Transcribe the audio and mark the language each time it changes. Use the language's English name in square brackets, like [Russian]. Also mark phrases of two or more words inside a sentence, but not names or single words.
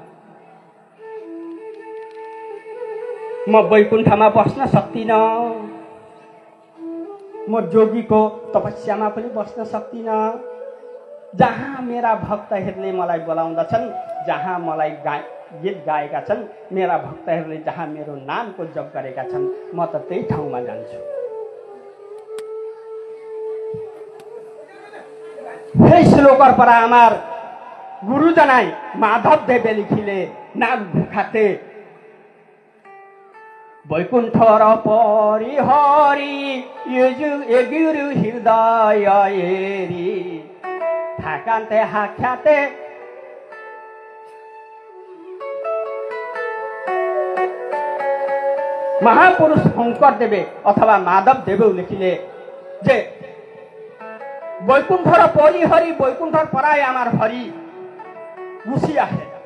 [Nepali] म वैकुण्ठमा बस्न सक्दिनँ, म जोगीको तपस्यामा पनि बस्न सक्दिनँ। जहाँ मेरा भक्तहरूले मलाई बोलाउँदछन्, जहाँ मलाई गीत गाएका छन्, मेरा भक्तहरूले जहाँ मेरो नामको जप गरेका छन्, म त त्यही ठाउँमा जान्छु। [Assamese] এই শ্লোকৰ পৰা আমাৰ গুৰুজনাই মাধৱদেৱে লিখিলে নাম ঘোষাতে বৈকুণ্ঠৰ পৰিহৰি এগুৰু হৃদয় এৰি থাকান্তে সাক্ষাতে মহাপুৰুষ শংকৰদেৱে অথবা মাধৱদেৱেও লিখিলে যে বৈকুণ্ঠৰ পৰিহৰি বৈকুণ্ঠৰ পৰাই আমাৰ হৰি গুচি আহে।